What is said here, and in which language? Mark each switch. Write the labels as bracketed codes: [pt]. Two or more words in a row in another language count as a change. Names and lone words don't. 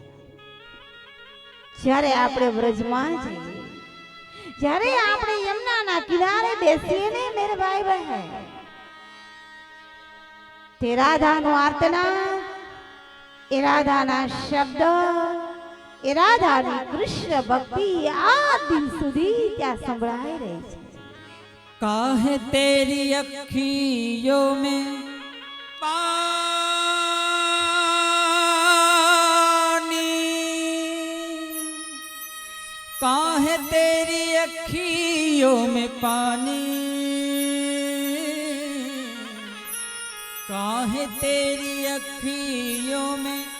[gu] જ્યારે આપણે વ્રજમાં જઈએ, જ્યારે આપણે યમુનાના કિનારે બેસીએ ને મેરે ભાઈ બહેન, તે રાધાનો આર્તનાદ, એ રાધાના શબ્દ, એ રાધાની કૃષ્ણ ભક્તિ આ દિન સુધી ત્યાં સંભળાઈ રહી છે. [hi] काहे तेरी अखियों में पानी, काहे तेरी अखियों में पानी, काहे तेरी अखियों में